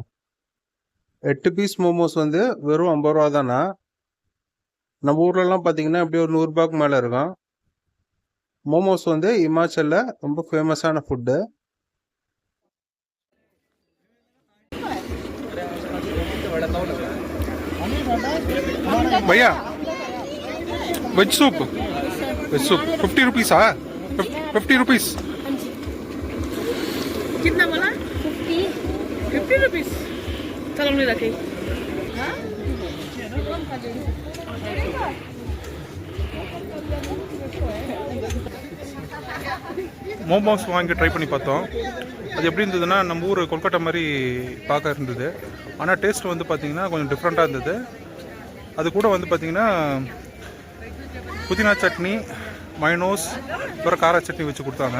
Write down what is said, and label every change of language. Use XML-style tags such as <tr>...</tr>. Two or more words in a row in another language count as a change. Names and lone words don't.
<ta>8 பீஸ் மோமோஸ் வந்து வெறும் 50 ரூபா தானா. நம்ம ஊர்லலாம் பார்த்தீங்கன்னா எப்படியும் ஒரு 100 ரூபாய்க்கு மேலே இருக்கும். மோமோஸ் வந்து இமாச்சலில் ரொம்ப ஃபேமஸான ஃபுட்டு.</ta> <hi>भैया</hi> <en>veg soup</en> <hi>50 रुपीस। 50 रुपीस। कितना बोला? 50 रुपीस। चलो नहीं रखे।</hi> <ta>மோமோஸ் வாங்கி ட்ரை பண்ணி பார்த்தோம். அது எப்படி இருந்ததுன்னா நம்ம ஊர் கொல்கட்டா மாதிரி பார்க்க இருந்தது. ஆனால் டேஸ்ட் வந்து பார்த்திங்கன்னா கொஞ்சம் டிஃப்ரெண்ட்டாக இருந்தது. அது கூட வந்து பார்த்திங்கன்னா புதினா சட்னி, மைனோஸ், அப்புறம் கார சட்னி வச்சு கொடுத்தாங்க.</ta>